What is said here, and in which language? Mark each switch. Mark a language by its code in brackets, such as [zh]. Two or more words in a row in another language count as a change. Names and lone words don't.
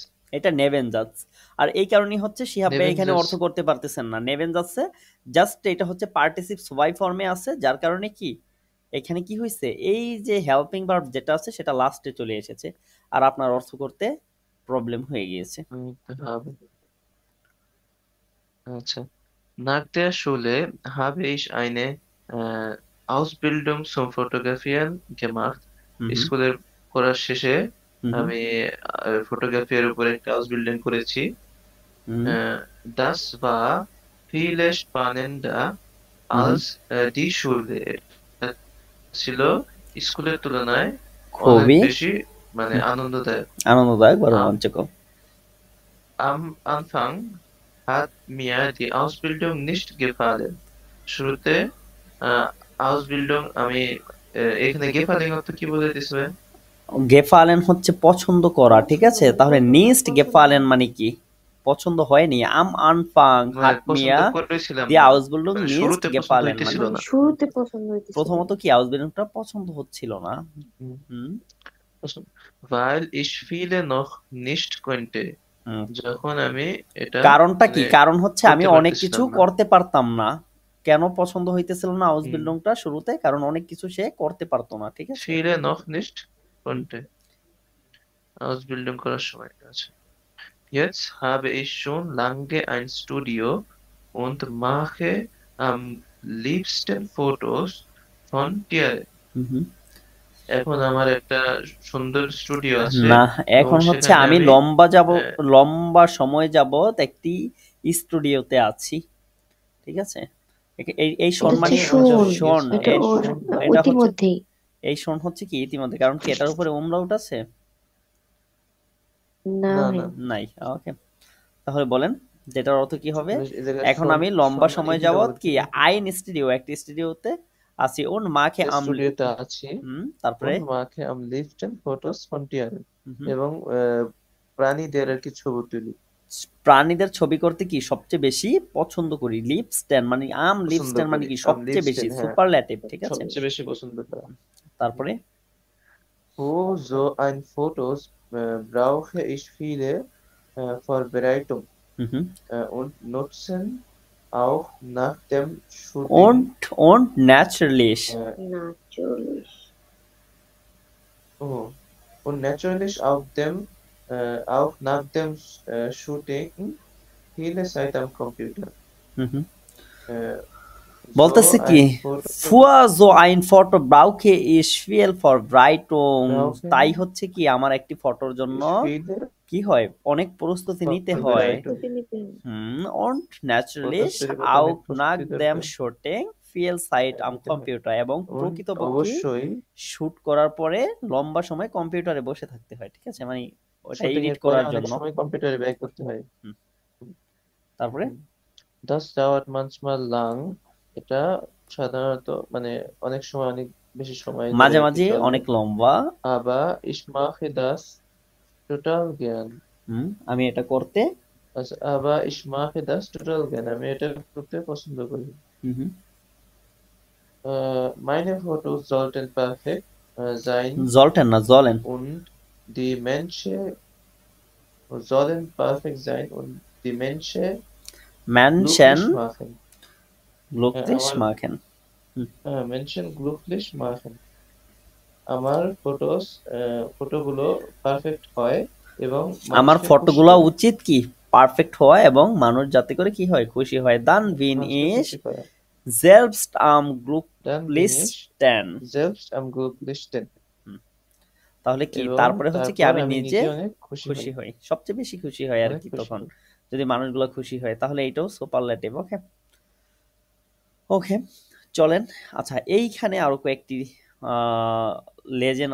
[bn] এটা নেভেঞ্জাস। আর এই কারণেই হচ্ছে শিহাব ভাই এখানে নেভেঞ্জাস। অর্থ করতে পারতেছেন না নেভেঞ্জাসে, জাস্ট এটা হচ্ছে পার্টিসিপ সুবাই ফর্মে আছে, যার কারণে কি এখানে কি হয়েছে, এই যে [en] helping verb [bn] যেটা আছে সেটা লাস্টে চলে এসেছে, আর আপনার অর্থ করতে প্রবলেম হয়ে গিয়েছে। habe. আচ্ছা। [de] Nach der Schule habe ich eine Ausbildung zum Fotografieren gemacht. হুম [bn] স্কুলের পড়ার শেষে হুম আমি ফটোগ্রাফির উপরে একটা আউসবিল্ডিং করেছি। হুম [de] Das war viel spannender als die Schule. [bn] এটা ছিল স্কুলের তুলনায় অনেক খুবই বেশি মানে আনন্দদায়ক। আনন্দদায়ক বা রোমাঞ্চকর। [de] Am Anfang hat mir die Ausbildung nicht gefallen. [bn] শুরুতে Ausbildung আমি এখানে gefallen অর্থ কি বোঝাইতেছে? গেফালেন হচ্ছে পছন্দ করা, ঠিক আছে, তাহলে [de] nicht gefallen [bn] মানে কি পছন্দ হয়নি। [de] Am Anfang hat mir [bn] পছন্দ করেছিলাম দি না, আউসবিল্ডিং মানে নিস্ট শুরুতে পছন্দ গেফালেন মানে হইতেছিল না। শুরুতে পছন্দ হইতেছিল না। প্রথমত কি আউসবিল্ডিংটা পছন্দ হচ্ছিল না। হুম [de] Weil ich viele noch nicht konnte. হুম। [bn] যখন আমি এটা কারণটা কি? মানে কারণ হচ্ছে আমি করতে অনেক কিছু পারতেছিলাম না। করতে পারতাম না। কেন পছন্দ হইতেছিল না আউসবিল্ডিংটা শুরুতে? কারণ অনেক কিছু সে করতে পারতো না, ঠিক আছে। [de] Viele noch nicht konnte. [bn] Ausbildung করার সময় আছে। [de] Jetzt habe ich schon lange ein Studio und mache am liebsten Fotos von Tieren. হুম। [bn] এখন আমার একটা সুন্দর স্টুডিও আছে না, এবং এখন হচ্ছে সেখানে আমি আমি লম্বা সময় যাবত একটি স্টুডিওতে আছি, ঠিক আছে। এই শোন এটা মানে হচ্ছে শোন, শোন, এটা ওর এটা হচ্ছে ইতিমধ্যেই। এই শোন হচ্ছে কি ইতিমধ্যে, কারণ কি এটার উপরে উমলাউট আছে? না না ভাই, না নাই। ওকে, তাহলে বলেন যেটার অর্থ কি হবে? এই জায়গায় এখন শোন আমি লম্বা শোন সময় এই যাবত বলতে কি [de] ein Studio [bn] একটি স্টুডিওতে আছি, [de] und mache [bn] স্টুডিওতে আছি তারপরে [de] und mache am liebsten Fotos von Tieren হুম, [bn] এবং প্রাণীদের আর কি ছবি তুলি। প্রাণীদের ছবি করতে কি সবচেয়ে বেশি পছন্দ করি। লিপস্ট্যান্ড মানে পছন্দ লিপস্ট্যান্ড মানে করি কি am সবচেয়ে বেশি, liebsten, হ্যাঁ সুপারল্যাটিভ, ঠিক আছে। সবচেয়ে বেশি পছন্দ করা। তারপরে [de] Für so ein Fotos brauche ich viele Vorbereitung Mhm. Und nutzen auch nach dem Shooting Und natürlich. Natürlich. oh, und natürlich auch nach dem Shooting viele Zeit am Computer. Mhm. Äh, [bn] বলতেছে so কি [de] ein Foto für so ein Foto brauche ich viel Vorbereitung তাই [bn] brauchen হচ্ছে কি আমার একটি ফটোর জন্য viele কি হয় অনেক প্রস্তুতি নিতে হয় Vorbereitung. প্রস্তুতি নিতে হবে। [de] und natürlich [bn] ফটোস তৈরি করতে অনেক [de] auch nach [bn] প্রস্তুতি dem দরকার [de] Shooting viel Zeit am [bn] দিতে হয় Computer এবং এবং প্রকৃতপক্ষে অবশ্যই শুট করার পরে লম্বা সময় কম্পিউটারে বসে থাকতে হয় ঠিক আছে মানে ওটা শুটিং এডিট এর পরে করার অনেক জন্য সময় কম্পিউটারে ব্যয় করতে হয় হুম, তারপরে [de] Das dauert manchmal lang [bn] এটা সাধারণত মানে অনেক সময় অনেক বেশি সময় ধরে মাঝে এটি মাঝে চলে অনেক লম্বা [de] aber ich mache das total gern [bn] আমি এটা করতে [de] aber ich mache das total gern [bn] আমি এটা করতে পছন্দ করি হুম, [de] meine Fotos sollten perfekt sein [bn] জলটেন না জলেন [de] und die Menschen sollen perfekt sein und die Menschen [bn] ম্যানশন [de] glücklich machen [bn] গ্লুকলিশ আমার মাখেন [de] Menschen glücklich machen [bn] আমার ফটোগুলো পারফেক্ট হয় এবং আমার মানুষকে খুশি ফটোগুলো করে উচিত কি পারফেক্ট হওয়া এবং মানুষ যাতে করে কি হয় খুশি হয় [de] dann bin [bn] মানুষকে ইস খুশি করা [de] selbst am dann bin ich [bn] glücklichsten [de] selbst am glücklichsten [bn] তাহলে কি এবং তারপরে হচ্ছে কি তারপর আমি আমি নিজে নিজে অনেক খুশি খুশি হই হই সবচেয়ে বেশি খুশি হয় আর অনেক কি খুশি তখন হই যদি মানুষগুলো খুশি হয় তাহলে এইটাও সুপারলেটিভ ওকে ওকে চলেন আচ্ছা এইখানে আরো কয়েকটি লেজেন্ড